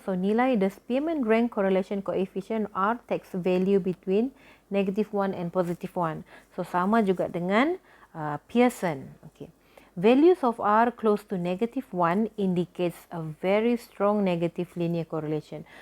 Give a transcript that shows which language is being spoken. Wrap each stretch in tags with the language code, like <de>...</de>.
<en>So nilai the Spearman rank correlation coefficient R takes value between -1 and +1.</en> <id>So sama juga dengan Pearson.</id> <en>Values of R close to -1 indicates a very strong negative linear correlation.</en>